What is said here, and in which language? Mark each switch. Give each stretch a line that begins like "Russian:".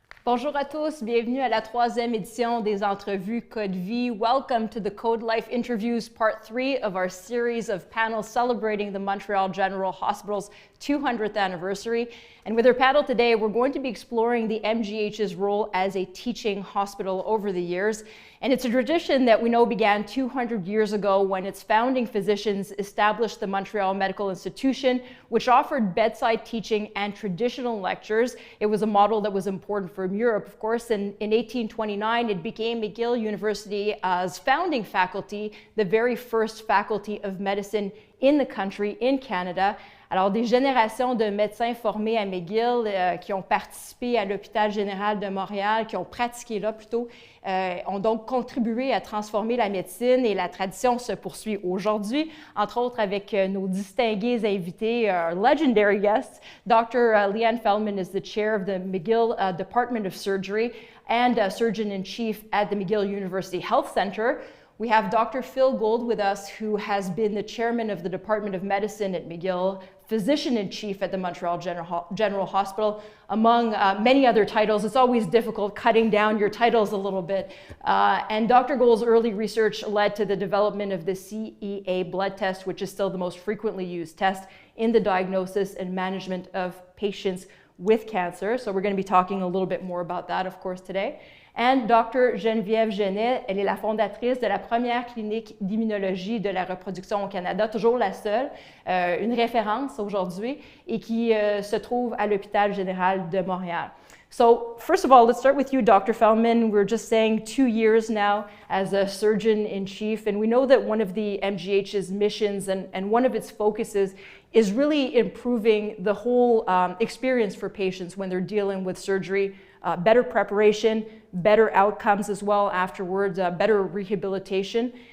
French: Bonjour à tous, bienvenue à la troisième édition des entrevues Code Vie.
English: Welcome to the Code Life Interviews Part 3 of our series of panels celebrating the Montreal General Hospital's 200th anniversary. And with our panel today, we're going to be exploring the MGH's role as a teaching hospital over the years. And it's a tradition that we know began 200 years ago when its founding physicians established the Montreal Medical Institution, which offered bedside teaching and traditional lectures. It was a model that was important for Europe, of course, and in 1829, it became McGill University's founding faculty, the very first faculty of medicine in the country, in Canada.
French: Alors, des générations de médecins formés à McGill qui ont participé à l'hôpital général de Montréal, qui ont pratiqué là plutôt, ont donc contribué à transformer la médecine et la tradition se poursuit aujourd'hui, entre autres avec nos distingués invités,
English: our legendary guests. Dr. Leanne Feldman is the chair of the McGill Department of Surgery and surgeon-in-chief at the McGill University Health Center. We have Dr. Phil Gould with us, who has been the chairman of the Department of Medicine at McGill, physician-in-chief at the Montreal General Hospital, among many other titles. It's always difficult cutting down your titles a little bit. And Dr. Gould's early research led to the development of the CEA blood test, which is still the most frequently used test in the diagnosis and management of patients with cancer. So we're going to be talking a little bit more about that, of course, today. And Dr.
French: Geneviève Genet, elle est la fondatrice de la première clinique d'immunologie de la reproduction au Canada, toujours la seule, une référence aujourd'hui, et qui se trouve à l'hôpital général de Montréal.
English: So first of all, let's start with you, Dr. Feldman. We're just saying 2 years now as a surgeon-in-chief, and we know that one of the MGH's missions and one of its focuses is really improving the whole experience for patients when they're dealing with surgery, better preparation, better outcomes as well afterwards, better rehabilitation.